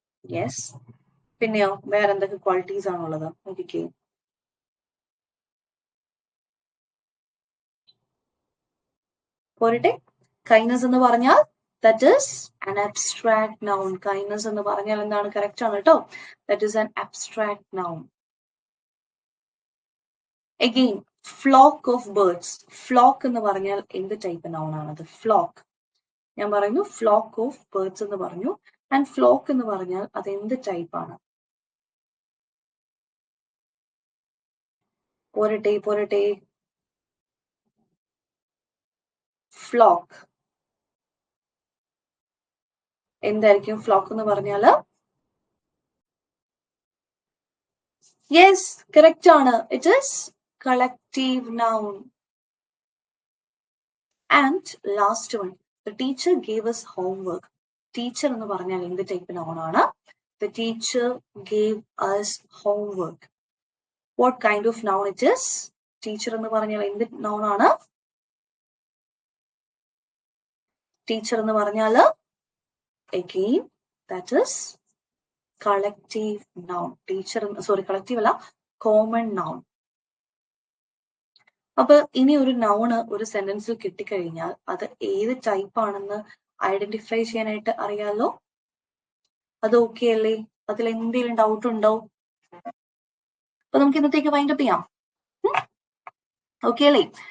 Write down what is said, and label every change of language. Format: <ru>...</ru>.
<ml>Yes. പിന്നെയോ വേറെ എന്തൊക്കെ ക്വാളിറ്റീസ് ആണുള്ളത്? നോക്കിക്കേ. പോരട്ടെ. കൈൻഡ്നസ് എന്ന് പറഞ്ഞാൽ</ml> <en>That is an abstract noun.</en> <ml>Kindness എന്ന് പറഞ്ഞാൽ എന്താണ്? കറക്റ്റ് ആണ് കേട്ടോ.</ml> <en>That is an abstract noun. Again, flock of birds.</en> <ml>Flock എന്ന് പറഞ്ഞാൽ എന്ത് ടൈപ്പ് നൗൺ ആണത്? ഫ്ലോക്ക്. ഞാൻ പറയുന്നു</ml> <en>flock of birds</en> <ml>എന്ന് പറഞ്ഞു. ആൻഡ് ഫ്ലോക്ക് എന്ന് പറഞ്ഞാൽ അത് എന്ത് ടൈപ്പ് ആണ്? പോരട്ടെ. ഫ്ലോക്ക് എന്തായിരിക്കും? ഫ്ലോക്ക് എന്ന് പറഞ്ഞാല് യെസ്, കറക്റ്റ് ആണ്.</ml> <en>It is collective noun. And last one, the teacher gave us homework.</en> <ml>Teacher എന്ന് പറഞ്ഞാൽ എന്ത് ടൈപ്പ് നൗൺ ആണ്?</ml> <en>The teacher gave us homework. What kind of noun it is?</en> <ml>Teacher എന്ന് പറഞ്ഞാൽ എന്ത് നൗൺ ആണ്? ടീച്ചർ എന്ന് പറഞ്ഞാൽ</ml> <en>again that is collective noun.</en> <ml>Teacher, collective അല്ല, കോമൺ നൗൺ. അപ്പൊ ഇനി ഒരു നൗണ് ഒരു സെന്റൻസിൽ കിട്ടിക്കഴിഞ്ഞാൽ അത് ഏത് ടൈപ്പ് ആണെന്ന് ഐഡന്റിഫൈ ചെയ്യാനായിട്ട് അറിയാലോ. അത് ഓക്കെ അല്ലേ? അതിൽ എന്തെങ്കിലും ഡൗട്ട് ഉണ്ടോ? അപ്പൊ നമുക്ക് ഇന്നത്തേക്ക് വൈൻഡപ്പ് ചെയ്യാം. ഓക്കെ അല്ലേ?</ml>